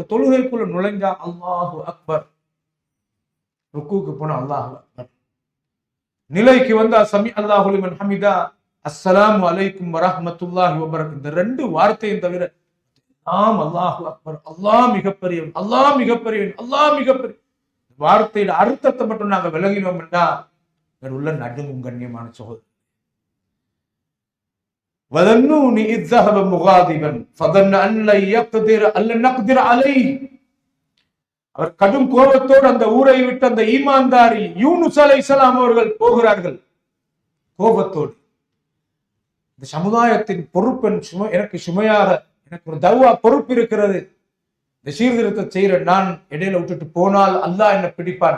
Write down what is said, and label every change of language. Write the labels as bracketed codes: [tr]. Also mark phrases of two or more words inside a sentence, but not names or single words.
[ta] தொழுகைக்குள்ள நுழைஞ்சா [ar] الله أكبر, [ta] ருக்குக்கு போன [ar] الله أكبر, [ta] நிலைக்கு வந்தா [ar] سمع الله لمن حمده، السلام عليكم ورحمة الله وبركاته. [ta] இந்த ரெண்டு வார்த்தையும் தவிர [ar] الله أكبر, [ta] அல்லாஹ் மிகப்பெரியவன், அல்லாஹ் மிகப்பெரியவன், அல்லாஹ் மிகப்பெரிய வார்த்தையில அர்த்தத்தை மட்டும் நாங்க விளங்கினோம் என்றா உள்ள நடுங்கும். கண்ணியமான சகோதரர், [ar] وذا النون إذ ذهب مغاضبا فظن ان لا نقدر عليه. [ta] அவர் கடும் கோபத்தோடு அந்த ஊரை விட்டு அந்த ஈமான்தாரி யூனுஸ் அலைஹிஸ்ஸலாம் அவர்கள் போகிறார்கள். கோபத்தோடு, இந்த சமுதாயத்தின் பொறுப்பென் எனக்கு சுமையாக, எனக்கு ஒரு தவா பொறுப்பு இருக்கிறது. இந்த சீர்திருத்தத்தை செய்யற நான் இடையில விட்டுட்டு போனால் அல்லாஹ் என்ன பிடிப்பான்.